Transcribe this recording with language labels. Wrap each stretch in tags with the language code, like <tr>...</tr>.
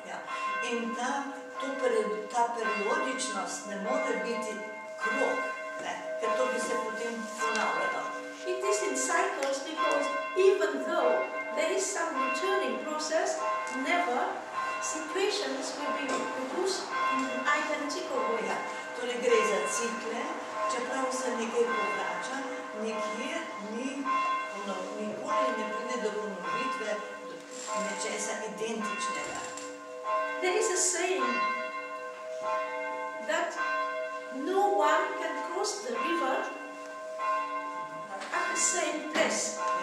<sl>Ja. In ta periodičnost ne more biti krog, ker to bi se potem ponavljalo.</sl> <en>It is in cycles because even though there is some returning process, never situations will be reproduced in an identical way.</en> <sl>Ja. Torej gre za cikle, čeprav se nekaj povrača, nikjer nikoli ne pride do ponovitve nečesa identičnega.</sl> <en>There is a saying that no one can cross the river at the same place.</en>